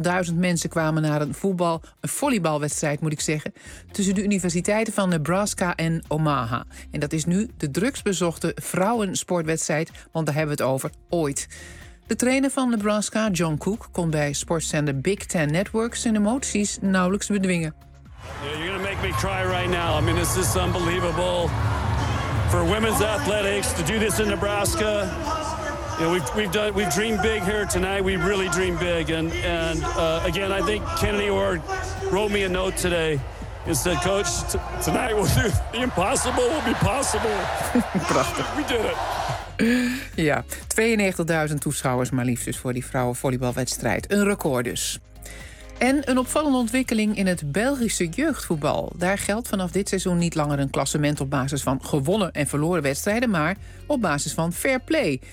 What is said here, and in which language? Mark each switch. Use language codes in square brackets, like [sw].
[nl] 92.000 mensen kwamen naar een volleybalwedstrijd, moet ik zeggen, tussen de universiteiten van Nebraska en Omaha. En dat is nu de drukstbezochte vrouwensportwedstrijd, want daar hebben we het over ooit. De trainer van Nebraska, John Cook, kon bij sportzender Big Ten Network zijn emoties nauwelijks bedwingen. [en] You're gonna make me cry right now. I mean, this is unbelievable for women's athletics to do this in Nebraska. You know, we've dreamed big here tonight. We really dream big, and again, I think Kennedy Orr wrote me a note today and said, "Coach, tonight we'll do the impossible will be possible." [nl] Prachtig. [en] We did it. [nl] Ja, 92.000 toeschouwers maar liefst dus voor die vrouwenvolleybalwedstrijd. Een record dus. En een opvallende ontwikkeling in het Belgische jeugdvoetbal. Daar geldt vanaf dit seizoen niet langer een klassement op basis van gewonnen en verloren wedstrijden, maar op basis van fair play.